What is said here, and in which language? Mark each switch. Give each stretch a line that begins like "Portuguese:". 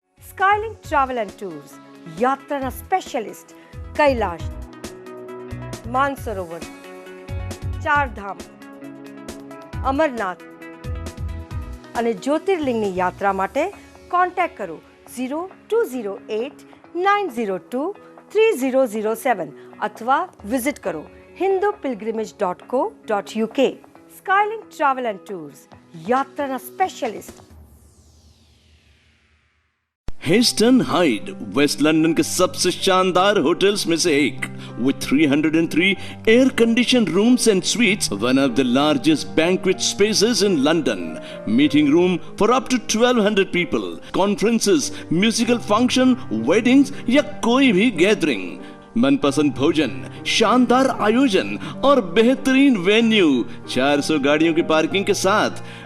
Gujarati: Skylink Travel and Tours,
Hindi: यात्रा specialist
Gujarati: Kailash, Mansarovar, चार धाम, अमरनाथ અને જ્યોતિર્લિંગની યાત્રા માટે કોન્ટેક્ટ કરો 0208-902-3007 અથવા વિઝિટ કરો hindupilgrimage.co.uk.
Hindi: Skylink Travel and Tours, यात्राના specialist. Hasten hide waste London के सबसे शानदार होटल्स में से एक,
English: with 303 air conditioned rooms and suites, one of the largest banquet spaces in London, meeting room for up to 1200 people, conferences, musical function, weddings
Hindi: या कोई भी gathering. मनपसंद भोजन, शानदार आयोजन और बेहतरीन वेन्यू, 400 गाड़ियों की पार्किंग के साथ।